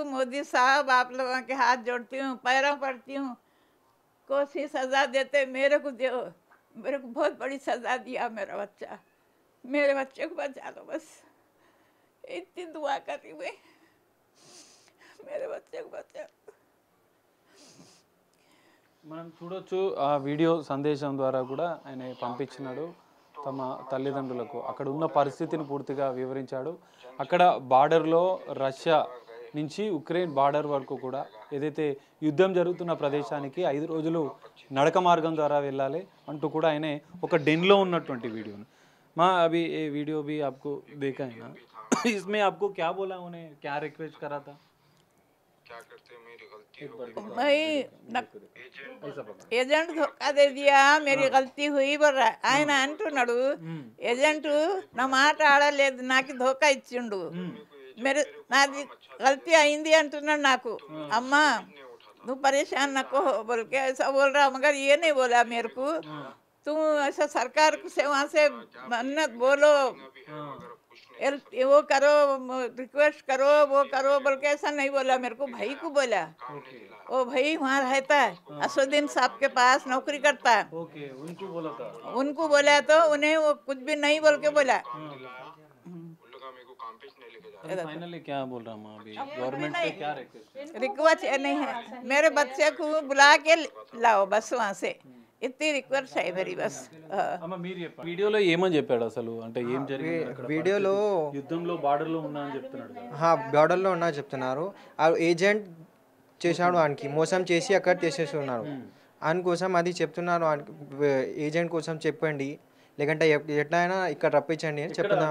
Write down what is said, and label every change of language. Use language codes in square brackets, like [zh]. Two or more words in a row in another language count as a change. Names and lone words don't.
[hi] मोदी साहब आप लोगों के हाथ जोड़ती हूँ, पैरों पड़ती हूँ, कोई सजा देते मेरे को दो। मेरे को बहुत बड़ी सजा दिया मेरा बच्चा, मेरे बच्चे को बचा लो बस, इतनी दुआ कर रही मैं, मेरे बच्चे को बचा। [te] మనం చూడొచ్చు ఆ వీడియో సందేశం ద్వారా కూడా ఆయన పంపించినాడు తమ తల్లిదండ్రులకు. అక్కడ ఉన్న పరిస్థితిని పూర్తిగా వివరించాడు. అక్కడ బార్డర్లో రష్యా నుంచి ఉక్రెయిన్ బార్డర్ వరకు కూడా ఏదైతే యుద్ధం జరుగుతున్న ప్రదేశానికి 5 రోజులు నడక మార్గం ద్వారా వెళ్ళాలి అంటూ కూడా ఆయన ఒక డెన్లో ఉన్నటువంటి వీడియోను [hi] माँ अभी ये वीडियो भी आपको देखा है ना, इसमें आपको क्या बोला उन्हें, क्या रिक्वेस्ट करा था? क्या करते हैं, मेरी गलती हो भाई एजेंट धोखा दे दिया, मेरी गलती हुई बोल रहा [te] ఆయన అంటున్నాడు. ఏజెంట్ నా మాట ఆడలేదు, నాకు ధోకా ఇచ్చిండు, నాది गलती అయింది అంటున్నాడు నాకు. అమ్మా నువ్వు [hi] परेशान नको हो बोल के ऐसा बोल रहा, मगर ये नहीं बोला मेरे को तुम ऐसा सरकार से वहाँ से मन्नत बोलो, वो करो, रिक्वेस्ट करो, वो करो बोल के ऐसा नहीं बोला मेरे को। भाई को बोला, वो भाई वहाँ रहता है असुद्दीन साहब के पास नौकरी करता है। उनको बोला तो उन्हें वो कुछ भी नहीं बोल के बोला। फाइनली क्या बोल रहा हूँ अभी गवर्नमेंट से क्या रिक्वेस्ट रिक्वेस्ट नहीं है, मेरे बच्चे को बुला के लाओ बस वहाँ से, इतनी रिक्वेस्ट है मेरी बस। [te] అమ్మ మీరు చెప్పండి వీడియోలో ఏమని చెప్పాడు అసలు అంటే ఏం జరిగింది అక్కడ వీడియోలో యుద్ధంలో బార్డర్లో ఉన్నా అని చెప్తున్నాడు కదా. బార్డర్లో ఉన్నా చెప్తున్నారు. ఆ ఏజెంట్ చేశాడు వానికి మోసం చేసి అక్కడ తీసేస్తున్నారు. అందుకోసం అది చెప్తున్నారు. ఏజెంట్ కోసం చెప్పండి, లేకంటే ఎట్లయినా ఇక్కడ రప్పించండి అని చెప్తున్నారు.